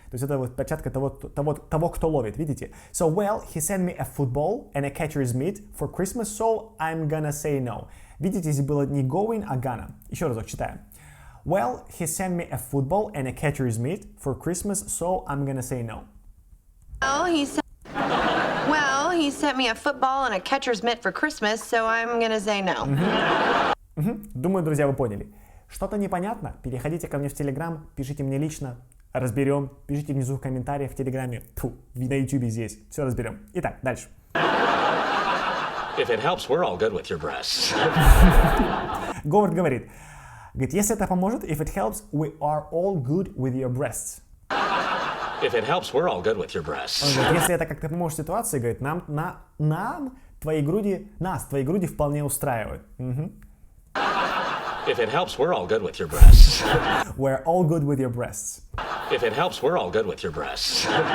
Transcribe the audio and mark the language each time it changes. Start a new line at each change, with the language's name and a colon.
Russian: То есть это вот перчатка того, кто ловит, видите?
English: So, well, he sent me a football and a catcher's mitt for Christmas, so I'm gonna say no.
Russian: Видите, здесь было не going, а gonna. Еще разок читаем.
English: Well, he sent me a football and a catcher's mitt for Christmas, so I'm gonna say no. Well, he sent me a football and a catcher's mitt for Christmas, so I'm gonna say no.
Russian: Думаю, друзья, вы поняли. Что-то непонятно? Переходите ко мне в Телеграм, пишите мне лично, разберем. Пишите внизу в комментариях в Телеграме. На Ютубе здесь. Все разберем. Итак, дальше.
English: If it helps, we're all good with your breasts.
Russian: Говард говорит, если это поможет,
English: if it helps, we are all good with your breasts. If it helps, we're all good with your breasts.
Russian: Если это как-то поможет ситуации, говорит, нас твои груди вполне устраивают.
English: If it helps, we're all good with your breasts. We're all good with your breasts. If it helps, we're all good with your breasts.